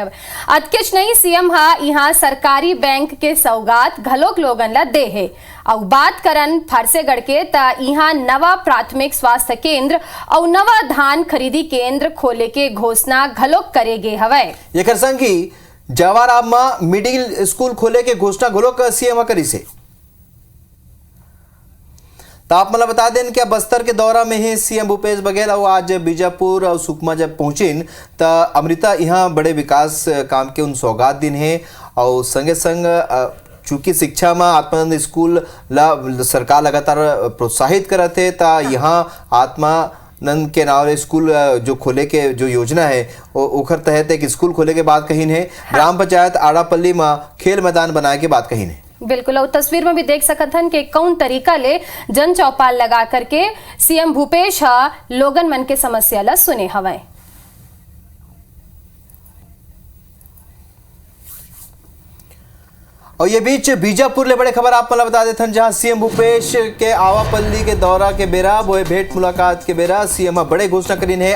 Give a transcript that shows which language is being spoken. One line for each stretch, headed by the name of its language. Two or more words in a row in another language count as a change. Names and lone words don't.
Chhattisgarhi: अतकिच नहीं, सीएम हा यहाँ सरकारी बैंक के सौगात घलोक लोगन ला दे है। और बात करन फरसेगढ़ के त यहाँ नवा प्राथमिक स्वास्थ्य केंद्र और नवा धान खरीदी केंद्र खोले के घोषणा घलोक करे गे हवे। एकर संग ही जवाहर में मिडिल स्कूल खोले के घोषणा घलोक सीएम करी से। तो आप मतलब बता दें कि बस्तर के दौरा में ही सीएम भूपेश बघेल और आज बीजापुर और सुकमा जब पहुंचिन तो अमृता यहाँ बड़े विकास काम के उन सौगात दिन है। और संगे संग चूंकि शिक्षा में आत्मानंद स्कूल ला सरकार लगातार प्रोत्साहित करते तो यहाँ आत्मानंद के नाम स्कूल जो खोले के जो योजना है ओखर तहत एक स्कूल खोले के बात कही है। ग्राम पंचायत आड़ापल्ली में खेल मैदान बनाए के बात कही है। बिल्कुल, और तस्वीर में भी देख सकत हन कि कौन तरीका ले जन चौपाल लगा करके सीएम भूपेश लोगन मन के समस्या ला सुने हवे। और ये बीच बीजापुर ले बड़े खबर आप मतलब बता देते हैं जहां सीएम भूपेश के आवापल्ली के दौरा के बेरा वो भेंट मुलाकात के बेरा सीएम बड़े घोषणा करीन है।